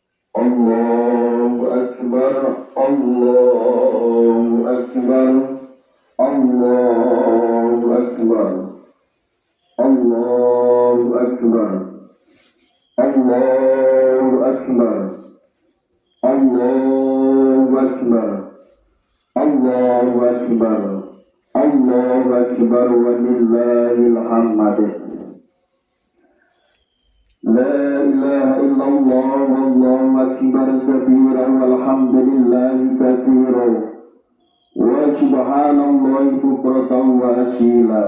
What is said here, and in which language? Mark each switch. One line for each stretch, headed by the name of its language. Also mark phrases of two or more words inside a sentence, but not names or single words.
Arabic: الله أكبر، الله أكبر، الله أكبر، الله أكبر، الله أكبر، الله أكبر، الله أكبر، الله أكبر, ولله الحمد. لا إله إلا الله والله أكبر كبيرا والحمد لله كثيرا وسبحان الله بكرة وأصيلا.